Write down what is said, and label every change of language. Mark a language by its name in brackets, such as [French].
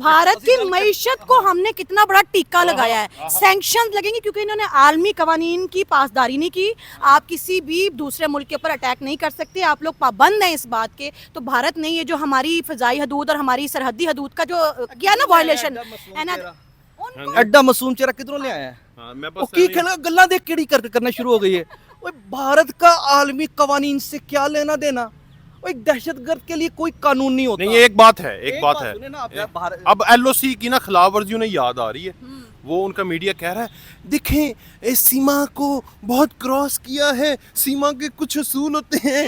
[Hindi] भारत की मईशत को हमने कितना बड़ा टीका लगाया है, सैंक्शन लगेंगे क्योंकि इन्होंने आलमी कवानीन की पासदारी नहीं की। आप किसी भी दूसरे मुल्क के ऊपर अटैक नहीं कर सकते, आप लोग पाबंद हैं इस बात के। तो भारत ने ये जो हमारी फजाई हदूद और हमारी सरहदी हदूद का जो किया ना वायलेशन है ना, [Punjabi] ਐਡਾ ਮਾਸੂਮ ਚਿਹਰਾ ਕਿਧਰੋਂ ਲਿਆਇਆ ਹੈ? [Hindi] हाँ मैं [Punjabi] ਉਹ [Hindi] बस [Punjabi] ਕੀ ਗੱਲਾਂ ਦੇਖ ਕਿਹੜੀ ਕਰਨਾ [Hindi] शुरू हो गई है। ओए भारत का आलमी कवानीन से क्या लेना देना? ओए एक दहशतगर्द के लिए कोई कानून नहीं होता। नहीं, ये एक बात है, एक बात है। सुने ना आप, भारत अब एलओसी की ना खिलाफ वर्जी उन्हें याद आ रही है। वो उनका मीडिया कह रहा है देखें इस सीमा को बहुत क्रॉस किया है, सीमा के कुछ असूल होते हैं।